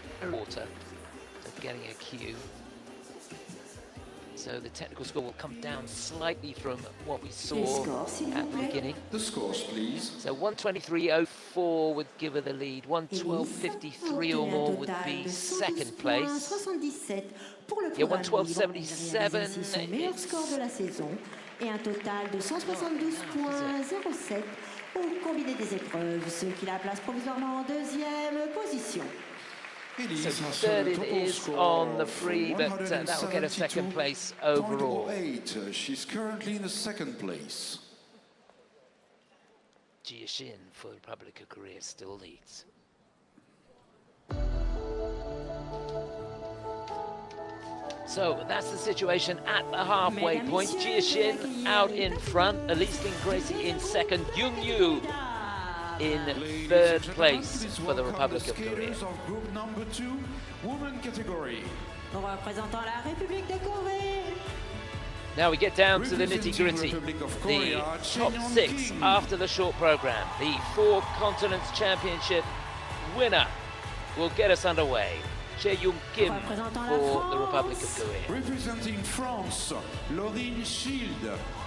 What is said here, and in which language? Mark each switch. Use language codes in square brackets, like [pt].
[en] Quarter of getting a Q. So the technical score will come down slightly from what we saw at the beginning. The scores, please. So 123.04 would give her the lead. 112.53 or more would be second place. Yeah, 112.77. [fr] Meilleur score de la saison et un total de 172.07 au combiné des épreuves, ce qui la place provisoirement en deuxième position. [en] So third it is on the free, but that will get a second place overall. She's currently in the second place. Gia Shin for the Republic of Korea still leads. So that's the situation at the halfway point. Gia Shin out in front, Elise Lin-Gracey in second, Young Yu in third place for the Republic of Korea. Group number 2, woman category. [fr] Représentant la République de Corée. [en] Now we get down to the nitty-gritty. The top 6 after the short program. The 4 Continents Championship winner will get us underway. Chaeyeon Kim for the Republic of Korea. Representing France, Lorine Schild.